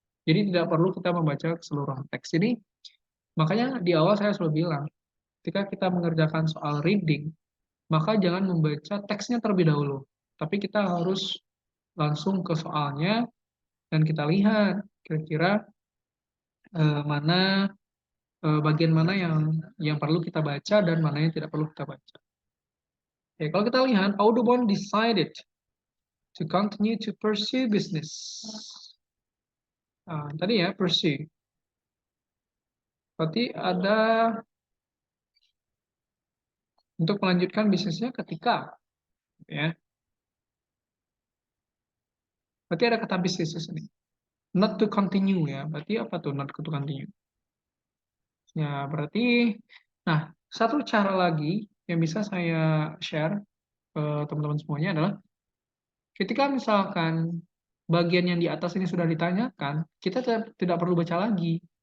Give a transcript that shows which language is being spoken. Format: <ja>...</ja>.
<id>Jadi tidak perlu kita membaca keseluruhan teks. Jadi makanya di awal saya selalu bilang, ketika kita mengerjakan soal reading, maka jangan membaca teksnya terlebih dahulu. Tapi kita harus langsung ke soalnya dan kita lihat kira-kira mana bagian mana yang perlu kita baca dan mana yang tidak perlu kita baca.</id> <en>Oke, kalau kita lihat, Audubon decided to continue to pursue business.</en> <id>Tadi ya, pursue. Berarti ada untuk melanjutkan bisnisnya ketika, ya. Berarti ada kata bisnis di sini. Not to continue ya. Berarti apa tuh not to continue? Ya, berarti, nah, satu cara lagi yang bisa saya share ke teman-teman semuanya adalah ketika misalkan bagian yang di atas ini sudah ditanyakan, kita tidak perlu baca lagi.</id>